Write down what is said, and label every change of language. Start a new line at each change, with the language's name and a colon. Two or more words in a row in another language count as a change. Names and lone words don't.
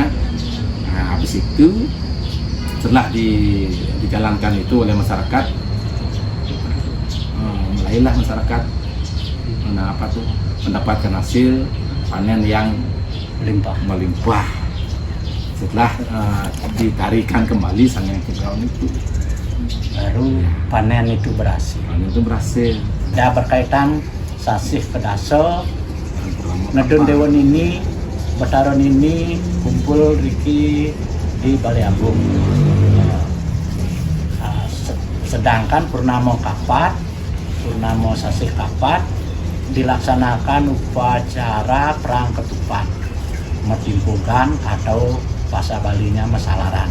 Indonesian: Nah, habis itu setelah dijalankan itu oleh masyarakat, mulailah masyarakat mendapatkan hasil panen yang melimpah setelah ditarikan kembali sangyang cengkrong itu, baru panen itu berhasil. Ya, berkaitan sasih kedaso Nedun Dewan ini, Betaron ini kumpul Riki di Balai Agung. Sedangkan Purnamo Kapat, Purnamo Sasih Kapat dilaksanakan upacara perang ketupat, metimpukan atau bahasa Balinya mesalaran.